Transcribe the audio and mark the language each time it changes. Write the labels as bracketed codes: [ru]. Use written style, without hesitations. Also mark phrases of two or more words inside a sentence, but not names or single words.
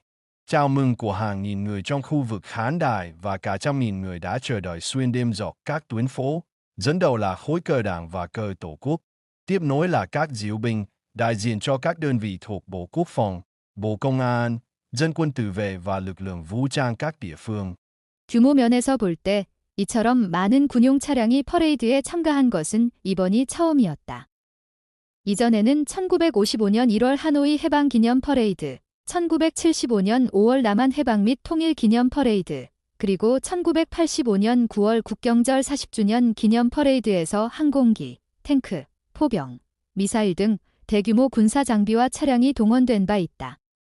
[vi] Chào mừng của hàng nghìn người trong khu vực khán đài và cả trăm nghìn người đã chờ đợi xuyên đêm dọc các tuyến phố. Dẫn đầu là khối cờ đảng và cờ Tổ quốc. Tiếp nối là các diễu binh, đại diện cho các đơn vị thuộc Bộ Quốc phòng, Bộ Công an, dân quân tự vệ và lực lượng vũ trang các địa phương. [ko] 규모 면에서 볼 때 이처럼 많은 군용 차량이 퍼레이드에 참가한 것은 이번이 처음이었다. 이전에는 1955년 1월 하노이 해방 기념 퍼레이드, 1975년 5월 남한 해방 및 통일 기념 퍼레이드, 그리고 1985년 9월 국경절 40주년 기념 퍼레이드에서 항공기, 탱크, 포병, 미사일 등 대규모 군사 장비와 차량이 동원된 바 있다.